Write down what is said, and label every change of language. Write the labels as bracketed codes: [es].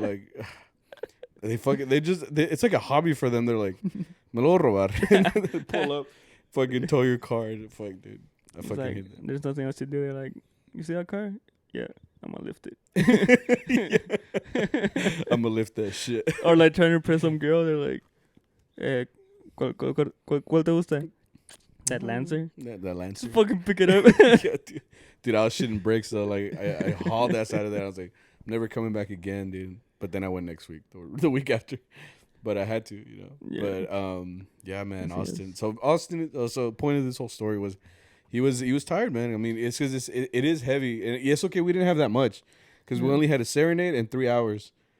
[en] Like it's like a hobby for them. They're like, [es] me lo robar, [en] they pull up, fucking tow your car, and fuck, dude. I fucking like, hate that. There's nothing else to do. They're like, you see that car? Yeah, I'm gonna lift it. I'm gonna lift that shit. Or like trying to impress some girl. They're like, [es] ¿cuál te gusta? [en] That Lancer? That Lancer. Just fucking pick it up. Yeah, dude, I was shitting bricks, so like I hauled that side of that. I was like, I'm never coming back again, dude. But then I went next week or the week after. But I had to, you know. Yeah. But yeah, man, Austin. Yes. So Austin. So the point of this whole story was, he was tired, man. I mean, it's because it is heavy, and yes, okay, we didn't have that much, because we only had a serenade and 3 hours.